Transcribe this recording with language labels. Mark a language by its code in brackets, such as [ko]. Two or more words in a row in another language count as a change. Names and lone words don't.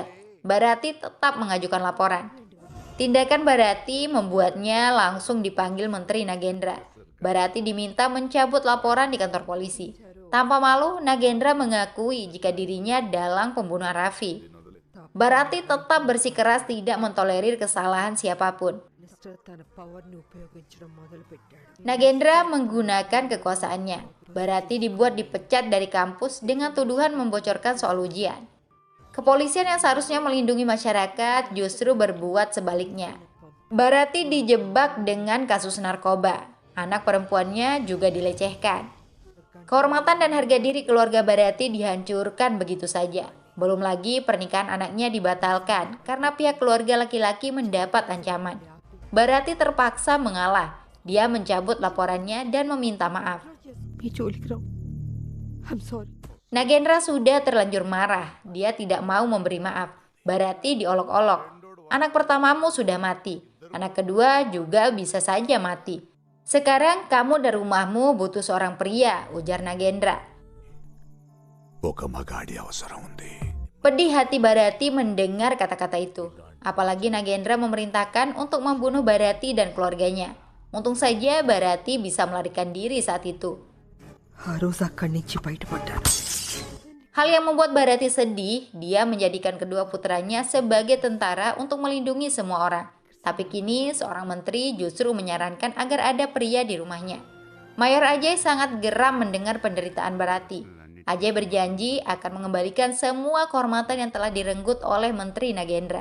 [id] Bharati tetap mengajukan laporan. Tindakan Bharati membuatnya langsung dipanggil Menteri Nagendra. Bharati diminta mencabut laporan di kantor polisi. Tanpa malu, Nagendra mengakui jika dirinya dalang pembunuhan Raffi. Bharati tetap bersikeras tidak mentolerir kesalahan siapapun. [te] తన పవర్ని ఉపయోగించడం మొదలుపెట్టాడు. [id] Nagendra menggunakan kekuasaannya. Bharati dibuat dipecat dari kampus dengan tuduhan membocorkan soal ujian. Kepolisian yang seharusnya melindungi masyarakat justru berbuat sebaliknya. Bharati dijebak dengan kasus narkoba. Anak perempuannya juga dilecehkan. Kehormatan dan harga diri keluarga Bharati dihancurkan begitu saja. Belum lagi pernikahan anaknya dibatalkan karena pihak keluarga laki-laki mendapat ancaman. Bharati terpaksa mengalah. Dia mencabut laporannya dan meminta maaf. [te] మీ జోలికి రావు. [en] I'm sorry. [id] Nagendra sudah terlanjur marah. Dia tidak mau memberi maaf. Bharati diolok-olok. Anak pertamamu sudah mati. Anak kedua juga bisa saja mati. Sekarang kamu dan rumahmu butuh seorang pria, ujar Nagendra. [te] ఒక మగాడి అవసరం ఉంది. [id] Pedih hati Bharati mendengar kata-kata itu. Apalagi Nagendra memerintahkan untuk membunuh Bharati dan keluarganya. Untung saja Bharati bisa melarikan diri saat itu. [te] ఆ రోజు అక్కడి నుంచి బయటపడ్డాను. [id] Hal yang membuat Bharati sedih, dia menjadikan kedua putranya sebagai tentara untuk melindungi semua orang. Tapi kini seorang menteri justru menyarankan agar ada pria di rumahnya. Mayor Ajay sangat geram mendengar penderitaan Bharati. Ajay berjanji akan mengembalikan semua kehormatan yang telah direnggut oleh Menteri Nagendra.